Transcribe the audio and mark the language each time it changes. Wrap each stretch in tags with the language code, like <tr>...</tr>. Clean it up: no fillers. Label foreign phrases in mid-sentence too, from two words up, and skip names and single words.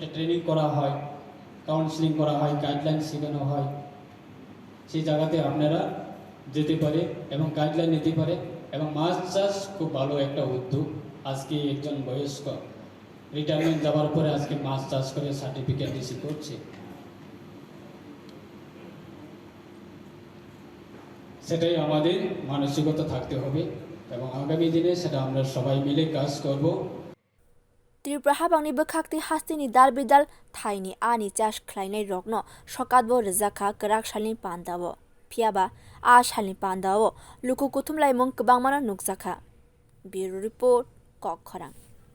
<bn>ট্রেনিং করা হয় কাউন্সিলিং করা হয় গাইডলাইন শেখানো হয় সেই জায়গাতে আপনারা যেতে পারে এবং গাইডলাইন নিতে পারে এবং মাছ চাষ খুব ভালো একটা উদ্যোগ আজকে একজন বয়স্ক রিটায়ারমেন্ট যাওয়ার পরে আজকে মাছ চাষ করে সার্টিফিকেট রিসিভ করছে সেটাই আমাদের মানসিকতা থাকতে হবে এবং আগামী দিনে সেটা আমরা সবাই মিলে কাজ করব</bn> <trp>Tripura habangni bkhakti haste ni dal bidal thaini ani chas khlainai rokno sokatbo rwkha kwrak salni panda bo phiaba salni panda o luku kuthumlai mung kwbangmano nukjaka</trp> <en>Bureau Report</en> <trp>Kokharang</trp>